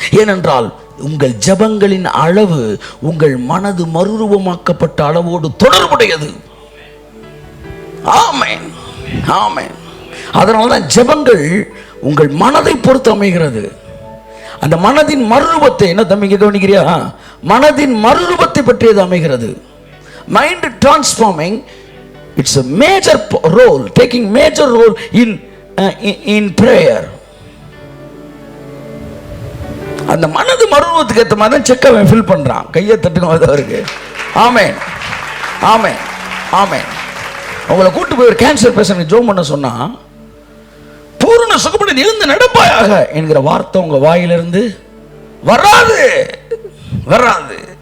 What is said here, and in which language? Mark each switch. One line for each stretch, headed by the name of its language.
Tamil: ஏனென்றால் உங்கள் ஜெபங்களின் அளவு உங்கள் மனது மறுரூபமாக்கப்பட்ட அளவோடு தொடர்புடையது. ஆமென், ஆமென். அதனால்தான் ஜெபங்கள் உங்கள் மனதை பொறுத்து அமைகிறது. அந்த மனதின் மறுரூபத்தை, என்ன தம்பிங்க கவனிக்கிறியா, மனதின் மறுரூபத்தை பற்றியது அமைகிறது.
English: Mind transforming, it's a major role, taking major role in prayer.
Tamil: அந்த மனது மறுரூபத்துக்கு ஏற்ற மாதிரி தான் செக்கை ஃபில் பண்றான். கையை தட்டுங்க அவருக்கு. ஆமென், ஆமென், ஆமென். உங்களை கூட்டு போய் ஒரு கேன்சர் பேஷண்ட் ஜோம் பண்ண சொன்னா, பூரண சுகப்படி எழுந்து நடப்பாயாக என்கிற வார்த்தை உங்க வாயிலிருந்து வராது, வராது.